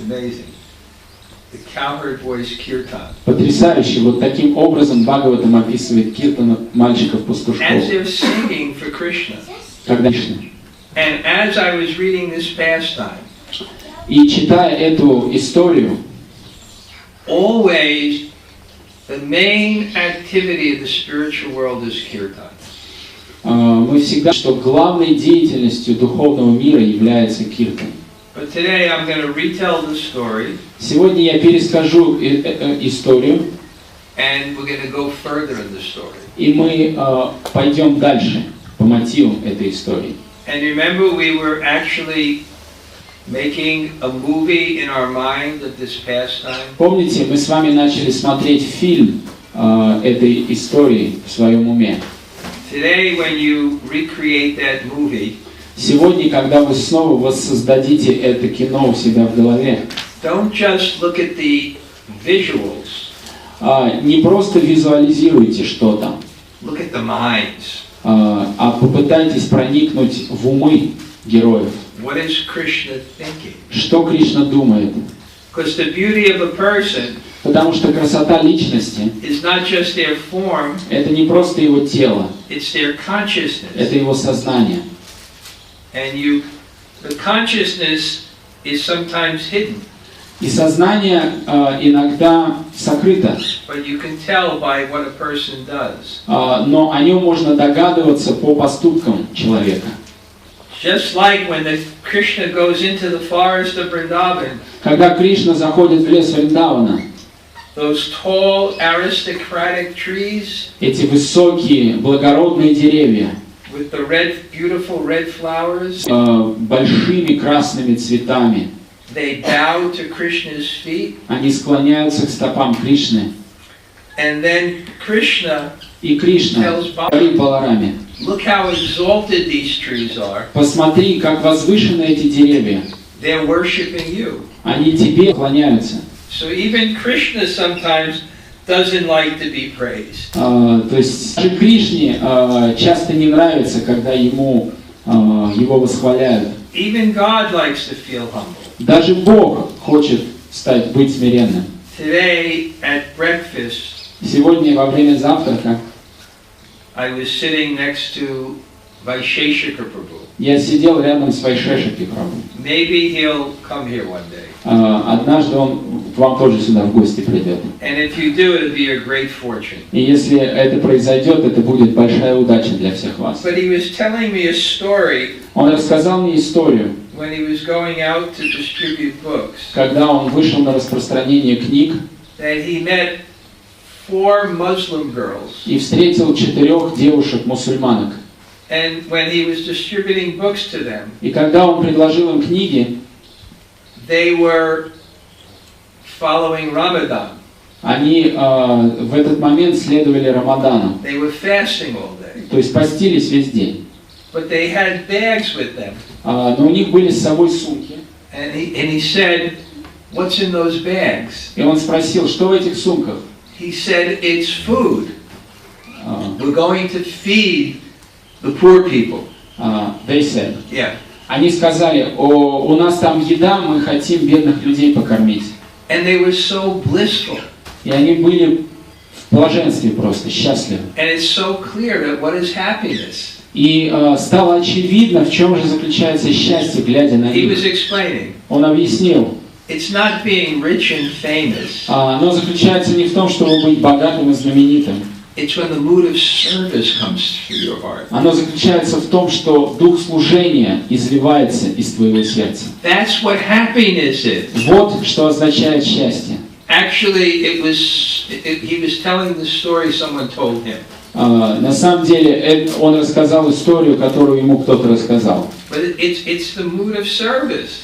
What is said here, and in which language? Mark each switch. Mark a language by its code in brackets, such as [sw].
[en] Amazing. The cowherd boys' kirtan. [ru] Потрясающе. Вот таким образом Бхагаватам описывает киртан мальчиков-пастушков. [en] As they're singing for Krishna. [ru] Когда Кришна. [en] And as I was reading this pastime, [ru] И читая эту историю, [en] always the main activity of the spiritual world is kirtan. [ru] Мы всегда, что главной деятельностью духовного мира является киртан. [en] But today I'm going to retell the story. [ru] Сегодня я перескажу историю, [en] And we're going to go further in the story. [ru] и мы пойдем дальше по мотивам этой истории. [en] And remember, we were actually making a movie in our mind of this pastime. [ru] Помните, мы с вами начали смотреть фильм этой истории в своем уме. [en] Today, when you recreate that movie, [ru] Сегодня, когда вы снова воссоздадите это кино у себя в голове, [en] don't just look at the visuals. [ru] Не просто визуализируйте что-то, [en] Look at the minds. [ru] А попытайтесь проникнуть в умы героев. [en] What is Krishna thinking? [ru] Что Кришна думает? [en] Because the beauty of a person [ru] Потому что красота личности [en] is not just their form, [ru] – это не просто его тело, [en] it's their consciousness. [ru] это его сознание. [en] And the consciousness is sometimes hidden, [ru] И сознание иногда сокрыто, [en] but you can tell by what a person does. [ru] но о нем можно догадываться по поступкам человека. [en] Just like when Krishna goes into the forest of Vrindavan, [ru] Когда Кришна заходит в лес Вриндавана, [en] those tall aristocratic trees [ru] эти высокие благородные деревья [en] with the beautiful red flowers, [ru] большими красными цветами, [en] they bow to Krishna's feet, [ru] они склоняются к стопам Кришны. [en] and then Krishna [ru] И Кришна говорит Балараме: [en] look how exalted these trees are. [ru] посмотри, как возвышены эти деревья. [en] They're worshiping you. [ru] Они тебе клоняются. [en] So even Krishna sometimes doesn't like to be praised. [ru] То есть даже Кришне часто не нравится, когда его восхваляют. [en] Even God likes to feel humble. [ru] Даже Бог хочет быть смиренным. [en] Today at breakfast, [ru] Сегодня во время завтрака [en] I was sitting next to Vaisheshika Prabhu. [ru] Я сидел рядом с Вайшешаки Прабху. [en] Maybe he'll come here one day. [ru] Однажды он к вам тоже сюда в гости придет. [en] And if you do, it'll be a great fortune. [ru] И если это произойдет, это будет большая удача для всех вас. [en] But he was telling me a story [ru] Он рассказал мне историю, [en] when he was going out to distribute books, [ru] когда он вышел на распространение книг [en] that he met 4 Muslim girls. [ru] и встретил 4 девушек-мусульманок. [en] And when he was distributing books to them, [ru] И когда он предложил им книги, [en] they were following Ramadan. [ru] они в этот момент следовали Рамадану, [en] They were fasting all day. [ru] то есть постились весь день. [en] But they had bags with them. [ru] Но у них были с собой сумки. [en] And he said, "What's in those bags?" [ru] И он спросил, что в этих сумках? [en] He said, "It's food. We're going to feed the poor people." They said. Yeah. [ru] Они сказали, у нас там еда, мы хотим бедных людей покормить. [en] And they were so blissful. [ru] И они были в блаженстве просто, счастливы. [en] And it's so clear that what is happiness? [ru] И стало очевидно, в чем же заключается счастье, глядя на [en] He was [ru] них. [en] explaining. [ru] Он объяснил. [en] It's not being rich and famous. [ru] Оно заключается не в том, чтобы быть богатым и знаменитым. [en] It's when the mood of service comes through your heart. [ru] Оно заключается в том, что дух служения изливается из твоего сердца. [en] That's what happiness is. [ru] Вот что означает счастье. [en] Actually, he was telling the story someone told him. [ru] На самом деле, он рассказал историю, которую ему кто-то рассказал. [en] But it's the mood of service.